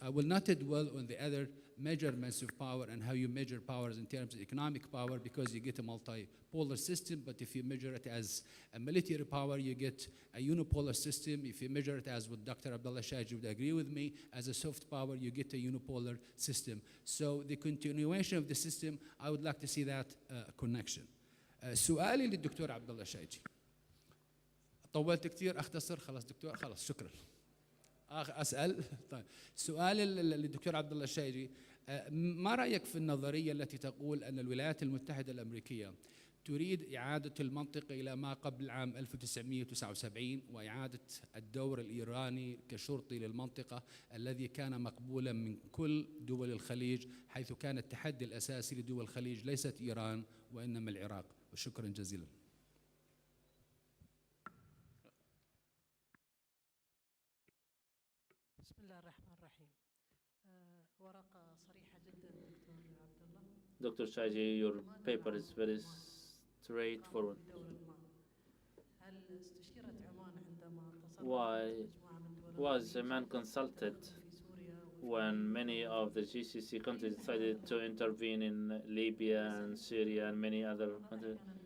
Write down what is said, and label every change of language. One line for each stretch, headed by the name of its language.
English: I will not dwell on the other measurements of power and how you measure powers in terms of economic power, because you get a multipolar system. But if you measure it as a military power, you get a unipolar system. If you measure it as what Dr. Abdullah al-Shayji would agree with me, as a soft power, you get a unipolar system. So the continuation of the system, I would like to see that connection.
Arabic: سؤالي للدكتور عبد الله الشيجي. طولت كثير، اختصر خلاص دكتور، خلاص شكرا. أسأل. طيب سؤالي للدكتور عبد الله الشيجي، ما رأيك في النظرية التي تقول أن الولايات المتحدة الأمريكية تريد إعادة المنطقة إلى ما قبل عام 1979 وإعادة الدور الإيراني كشرطي للمنطقة الذي كان مقبولا من كل دول الخليج، حيث كان التحدي الأساسي لدول الخليج ليست إيران وإنما العراق؟ وشكرا جزيلا. بسم الله الرحمن الرحيم. ورقة صريحة جدا دكتور عبد الله.
English: Dr. Shayji, your paper is very straightforward.
Arabic: هل استشيرت عمان عندما
English: Why was Oman consulted when many of the GCC countries decided to intervene in Libya and Syria and many other countries?